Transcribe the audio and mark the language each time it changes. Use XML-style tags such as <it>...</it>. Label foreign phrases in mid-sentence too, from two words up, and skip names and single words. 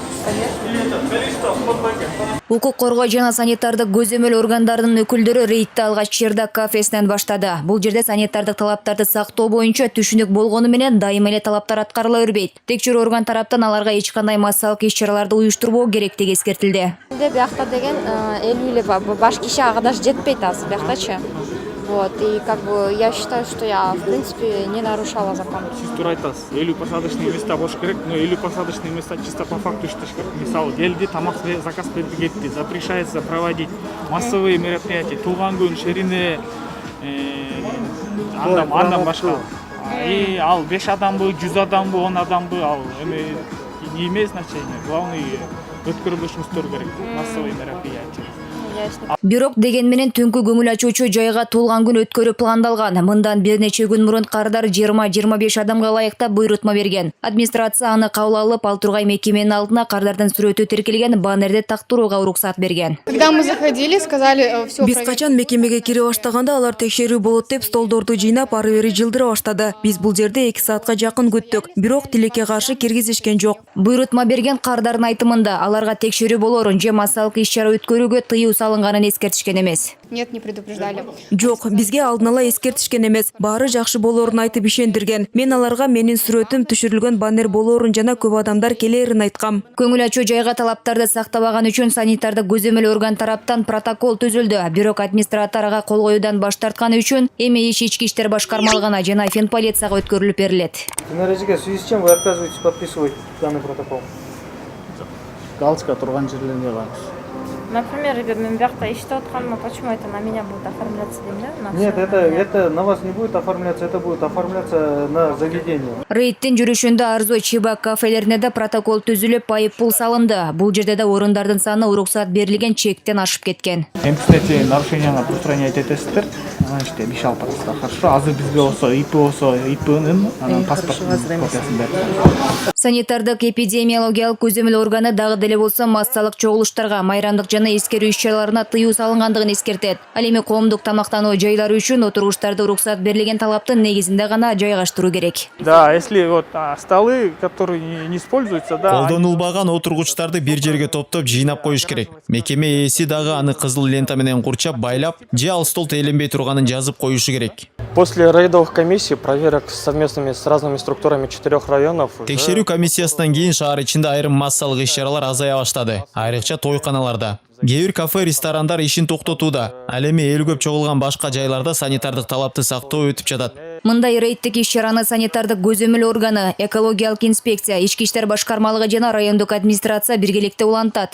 <ky>Укук коргоо жана санитардык көзөмөл органдардын өкүлдөрү рейдти алгач Чердак кафесинен баштады. Бул жерде санитардык талаптарды сактоо боюнча түшүнүк болгону менен дайыма эле талаптар аткарыла бербейт. Текшерүү орган тараптан аларга эч кандай массалык иш-чараларды уюштурбоо керектиги эскертилди. Биякта деген 50 эле баш киши ага даже жетпейт азыр бияктачы.</ky> <ru>Вот, и как бы я считаю, что я, в принципе, не нарушала закон.</ru> <ky>Сиз туура айтасыз. 50</ky> <ru>посадочный места</ru> <ky>болуш керек,</ky> <ru>но 50 посадочный места чисто по факту</ru> <ky>иштеш керек. Мисалы, келди, тамак заказ берди, кетти.</ky> <ru>Запрещается проводить массовые мероприятия,</ru> <ky>туулган күн, шерине, андан башка. И ал 5 адамбы, 100 адамбы, 10 адамбы, ал</ky> <ru>не имеет значения. Главное,</ru> <ky>өткөрүлүшүңүздөр керек,</ky> <ru>массовые мероприятия.</ru> <ky>Бирок деген менен түнкү көңүл ачуучу жайга туулган күн өткөрүү пландалган. Мындан бир нече күн мурун кардар 20-25 адамга ылайыктап буйрутма берген. Администрация аны кабыл алып, ал тургай мекеменин алдына кардардын сүрөтү тиркелген баннерди тактырууга уруксат берген.</ky> <ru>Когда мы заходили, сказали все.</ru> <ky>Биз качан мекемеге кире баштаганда алар текшерүү болот деп столдорду жыйнап ары бери жылдыра баштады. Биз бул жерде 2 саатка жакын күттүк. Бирок тилекке каршы киргизишкен жок. Буйрутма берген кардардын айтымында аларга текшерүү болорун же массалык иш-чара өткөрүүгө тыюу салынганын эскертишкен эмес.</ky> <ru>Нет, не предупреждали.</ru> <ky>Жок, бизге алдын ала эскертишкен эмес. Баары жакшы болорун айтып ишендирген. Мен аларга менин сүрөтүм түшүрүлгөн баннер болорун жана көп адамдар келерин айткам. Көңүл ачуу жайга талаптарды сактабаган үчүн санитардык көзөмөл орган тараптан протокол түзүлдү. Бирок администратор ага кол коюудан баш тартканы үчүн эми иш ички иштер башкармалыгына жана финполицияга өткөрүлүп берилет.</ky> <ru>В связи с чем вы отказываетесь подписывать данный протокол?</ru> <ky>Галочка турган жерлерге каршы. Например, мен биякта иштеп атканыма,</ky> <ru>почему это на меня будет оформляться, да? Нет, это на вас не будет оформляться, это будет оформляться на заведение.</ru> <ky>Рейдтин жүрүшүндө Арзо Чебак кафелерине да протокол түзүлүп, айып пул салынды. Бул жерде да орундардын саны уруксат берилген чектен ашып кеткен.</ky> <ru>Эти нарушенияны устранять</ru> <ky>этесиздер. Значит, иш алып атасыздар. Хорошо, азыр бизге болсо, ИП болсо, ИПнын паспортунун копиясын берип. Санитардык эпидемиологиялык көзөмөл органы дагы деле болсо массалык чогулуштарга, майрамдык жана эскерүү иш-чараларына тыюу салынгандыгын эскертет. Ал эми коомдук тамактануу жайлары үчүн отургучтарды уруксат берилген талаптын негизинде гана жайгаштыруу керек.</ky> <ru>Да, если вот столы, которые не используются, да.</ru> <ky>Колдонулбаган отургучтарды бир жерге топтоп жыйнап коюш керек. Мекеме ээси дагы аны кызыл лента менен курчап, байлап, же ал стол тейлөнбөй турганын жазып коюшу керек.</ky> <ru>После рейдовых комиссий, проверок совместными с разными структурами 4 районов.</ru> <ky>Текшерүү комиссиясынан кийин шаар ичинде айрым массалык иш-чаралар азая баштады. Айрыкча тойканаларда. Кээ бир кафе, ресторандар ишин токтотууда. Ал эми эл көп чогулган башка жайларда санитардык талапты сактоо өтүп жатат. Мындай рейдтик иш-чараны санитардык көзөмөл органы, экологиялык инспекция, ички иштер башкармалыгы жана райондук администрация биргеликте улантат.</ky>